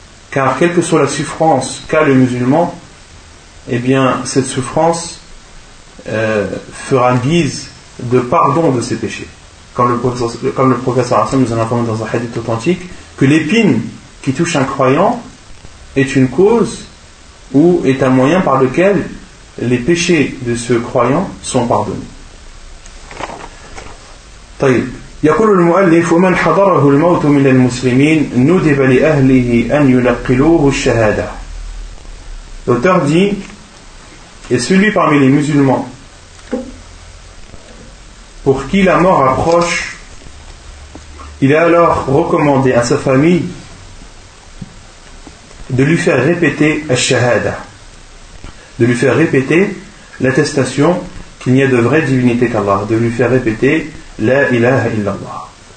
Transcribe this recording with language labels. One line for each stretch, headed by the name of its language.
French: Car quelle que soit la souffrance qu'a le musulman, eh bien, cette souffrance fera guise de pardon de ses péchés. Comme le prophète
Arabic: sallallahu alayhi wa sallam
French: nous a informé dans un hadith authentique, que l'épine qui touche un croyant est une cause ou est un moyen par lequel les péchés de ce croyant sont pardonnés.
Arabic: طيب يقول المؤلف ومن حضره الموت من المسلمين ندب لأهله أن يلقلوه الشهادة.
French: L'auteur dit, et celui parmi les musulmans pour qui la mort approche, il est alors recommandé à sa famille de lui faire répéter al-shahada, de lui faire répéter l'attestation qu'il n'y a de vraie divinité qu'Allah, de lui faire répéter
Arabic: la ilaha illallah.